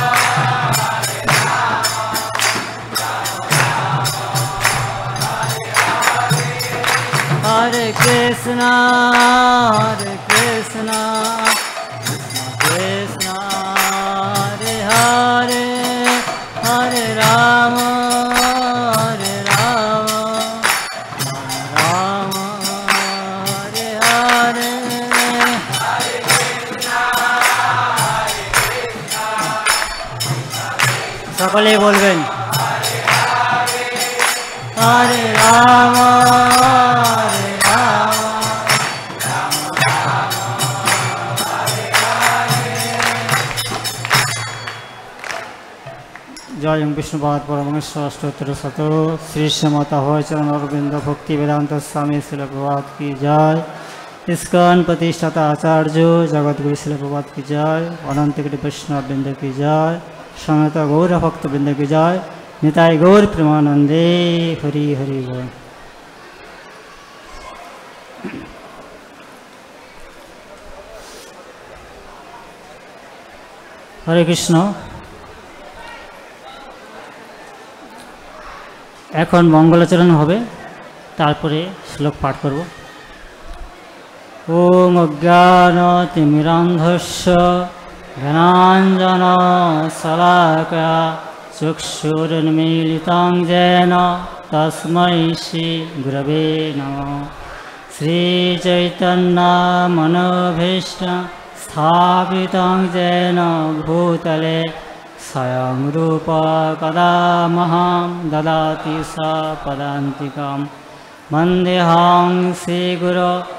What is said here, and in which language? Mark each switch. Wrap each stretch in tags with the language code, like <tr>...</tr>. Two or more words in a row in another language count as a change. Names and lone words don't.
<sa>हरे कृष्ण, कृष्ण कृष्ण, हरे हरे, हरे राम, राम राम, हरे हरे. हरे कृष्ण, कृष्ण</sa> <bn>সকলে বলবেন</bn> <sa>हरे राम,</sa> <hi>जय विष्णुपाद परमेश्वर अष्टोत्तर शत श्री श्रीमता चरण अरविंद भक्ति वेदांत स्वामी शिल प्रभात की जय। इस्कॉन प्रतिष्ठाता आचार्य जगत गुरु शिल प्रभात की जय। अनंत कोटि वैष्णव वृंद की जय। समेत गौर भक्त वृंद की जय।</hi> <bn>নিতাই গৌর প্রেমানন্দে হরি হরি বোল।</bn> <sa>हरे कृष्ण।</sa> <bn>এখন মঙ্গলাচরণ হবে, তারপরে শ্লোক পাঠ করব।</bn> <sa>ওম অজ্ঞানতিমিরান্ধস্য জ্ঞানাঞ্জনশলাকয়া চক্ষুरुन्मीलितं येन तस्मै श्रीगुरवे नमः। श्रीचैतन्यमनोभीष्टं स्थापितं येन भूतले स्वयं रूप कदा मह्यं ददाति स पदान्तिकं वन्देऽहं श्रीगुरो</sa>